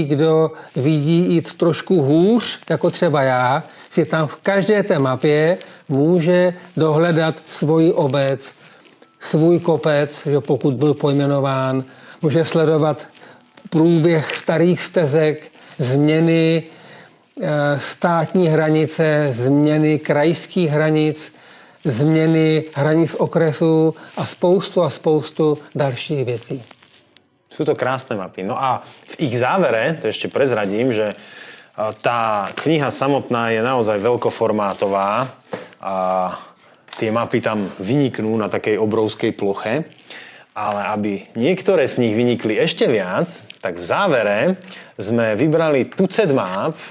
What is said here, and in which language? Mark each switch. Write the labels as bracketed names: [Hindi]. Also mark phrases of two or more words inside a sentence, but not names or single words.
[Czech] kdo vidí jít trošku hůř, jako třeba já, si tam v každé té mapě může dohledat svoji obec, svůj kopec, že pokud byl pojmenován, může sledovat průběh starých stezek, změny státní hranice, změny krajských hranic, změny hranic okresů a spoustu dalších věcí. [Slovak] Sú to krásne mapy. No a v ich závere, to ešte prezradím, že tá kniha samotná je naozaj veľkoformátová a tie mapy tam vyniknú na takej obrovskej ploche, ale aby niektoré z nich vynikli ešte viac, tak v závere sme vybrali tucet map,